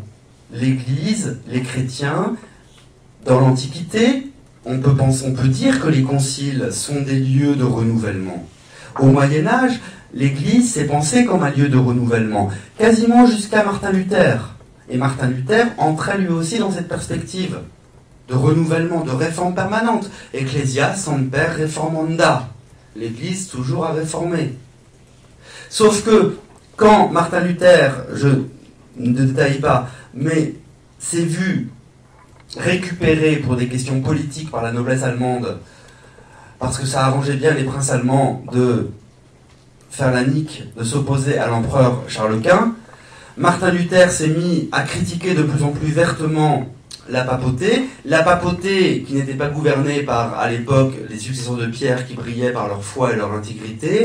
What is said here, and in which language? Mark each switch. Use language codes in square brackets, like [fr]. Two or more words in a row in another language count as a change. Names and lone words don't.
[fr] L'Église, les chrétiens, dans l'Antiquité, on peut dire que les conciles sont des lieux de renouvellement. Au Moyen-Âge, l'Église s'est pensée comme un lieu de renouvellement, quasiment jusqu'à Martin Luther. Et Martin Luther entrait lui aussi dans cette perspective de renouvellement, de réforme permanente. [la] Ecclesia semper reformanda. [fr] L'Église toujours à réformer. Sauf que, quand Martin Luther, je ne détaille pas, mais s'est vu récupéré pour des questions politiques par la noblesse allemande, parce que ça arrangeait bien les princes allemands de faire la nique, de s'opposer à l'empereur Charles Quint, Martin Luther s'est mis à critiquer de plus en plus vertement la papauté qui n'était pas gouvernée par, à l'époque, les successeurs de Pierre qui brillaient par leur foi et leur intégrité.